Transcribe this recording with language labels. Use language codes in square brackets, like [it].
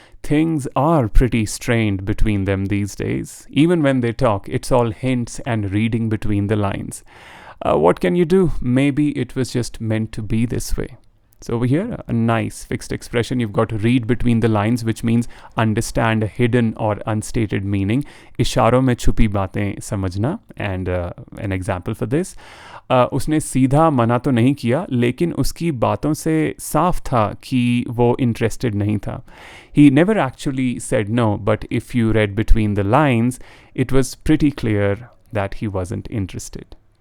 [en] Things are pretty strained between them these days. Even when they talk, it's all hints and reading between the lines. What can you do? Maybe it was just meant to be this way. So over here, a nice fixed expression. You've got to read between the lines, which means understand a hidden or unstated meaning. [hi] इशारों में छुपी बातें समझना. [en] And an example for this. [hi] उसने सीधा मना तो नहीं किया, लेकिन उसकी बातों से साफ था कि वो interested नहीं था. [en] He never actually said no, but if you read between the lines, it was pretty clear that he wasn't interested.